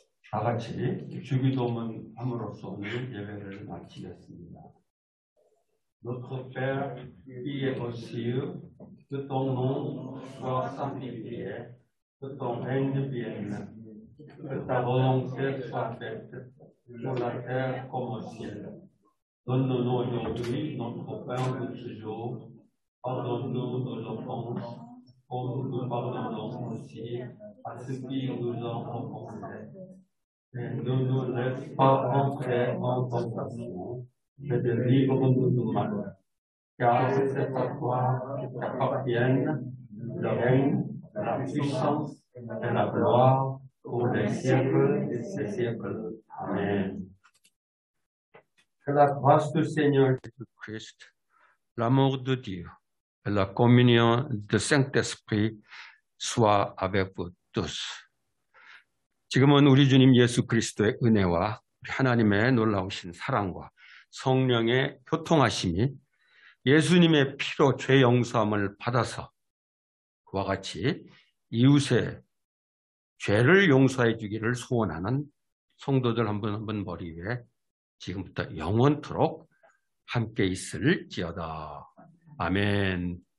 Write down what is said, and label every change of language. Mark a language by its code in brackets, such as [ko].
[ko] 다 같이 주기도문 함으로써 오늘 예배를 마치겠습니다. [fr] Notre Père qui es aux cieux, que ton nom soit sanctifié, que ton règne vienne, que ta volonté soit faite sur la terre comme au ciel. Donne-nous aujourd'hui notre pain de ce jour. Pardonne-nous nos offenses, comme nous pardonnons aussi à ceux qui nous ont offensés. Et ne nous laisse pas entrer en tentation, mais délivre-nous du mal. Car c'est à toi qu'appartiennent le règne, la puissance et la gloire pour les siècles des siècles. Amen. Que la grâce du Seigneur Jésus-Christ, l'amour de Dieu et la communion du Saint-Esprit soit avec vous tous. [ko] 지금은 우리 주님 예수 그리스도의 은혜와 하나님의 놀라우신 사랑과 성령의 교통하심이 예수님의 피로 죄 용서함을 받아서 그와 같이 이웃의 죄를 용서해 주기를 소원하는 성도들 한 분 한 분 머리 위에 지금부터 영원토록 함께 있을지어다. 아멘.